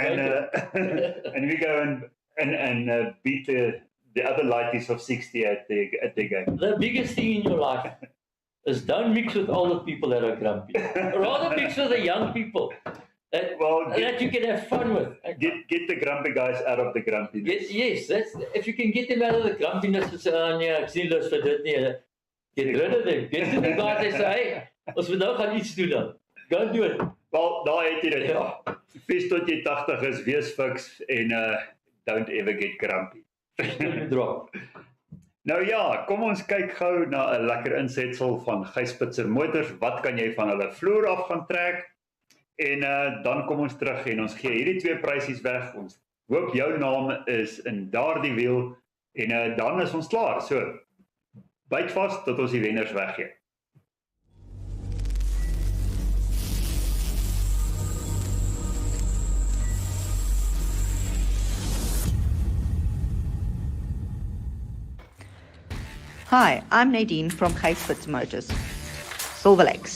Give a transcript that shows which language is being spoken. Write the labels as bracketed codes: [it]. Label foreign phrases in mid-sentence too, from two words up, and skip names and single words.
[en] and, and we go and beat the other lighties of 60 at the game. The biggest thing in your life is don't mix with older people that are grumpy. Rather mix with the young people that you can have fun with. Get the grumpy guys out of the grumpiness. Yes, that's if you can get them out of the grumpiness and say, [af] ek sien lus vir dit nie. [en] Get rid of them. Get to the guys and say, [af] hey, ons moet nou gaan iets doen dan. [en] Go do it. [af] Wel, daar het jy dit. Ja. Vis tot jy 80 is, wees fiks en [en] don't ever get grumpy. [af] Drop. Nou ja, kom ons kyk gou na 'n lekker insetsel van Gijspitser Motors. Wat kan jy van hulle vloer af gaan trek? En dan kom ons terug en ons gee hierdie twee prysies weg. Ons hoop jou naam is in daardie wiel en dan is ons klaar. So, byt vas tot ons die wenners weggee. [en] Hi, I'm Nadine from Gijspitser Motors, Silver Lakes.